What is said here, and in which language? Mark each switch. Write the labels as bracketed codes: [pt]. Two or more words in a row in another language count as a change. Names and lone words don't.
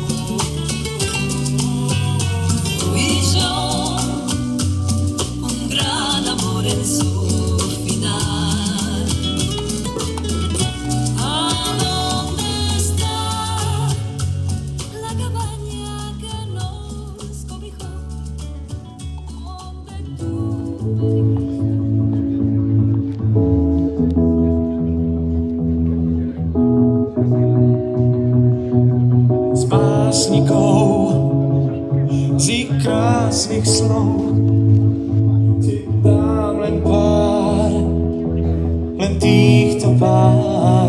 [es] Y yo, un gran amor en su final. ¿A dónde está la cabaña que nos cobijó? ¿Dónde tú? [sk] Z básnikov, z ich krásnych slov ti dám len pár, len týchto pár.